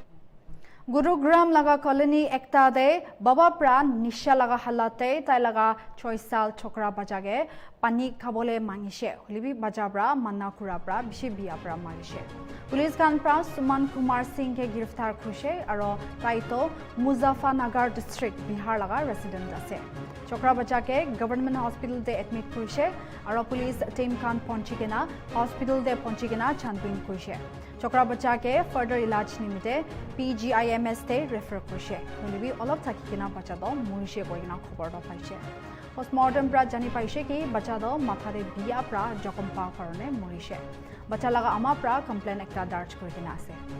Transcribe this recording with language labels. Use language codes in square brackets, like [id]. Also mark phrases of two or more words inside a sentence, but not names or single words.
[nag] Gurugram laga colony ekta de baba pra nisha laga halate tai laga 6 sal chokra bajage pani khabole mangishe holibi bajabra manna kurabra bishi biabra marishe police kan pra Suman Kumar Singh ke girftar khushe aro taito Muzaffarnagar district Bihar laga resident ase chokra bajake [en] government hospital [nag] de admit khushe aro [en] police team [nag] kan ponchikena hospital de ponchikena chanbin khushe chokra bajake further ilaj nimite PGIMS te refer khushe holibi olop thakikena bachado murishe koina khobor do paiche postmortem pra jani paise ki bachado mathare biya pra jokom pa karone murishe bacha laga ama pra complaint ekta darj kurikena ase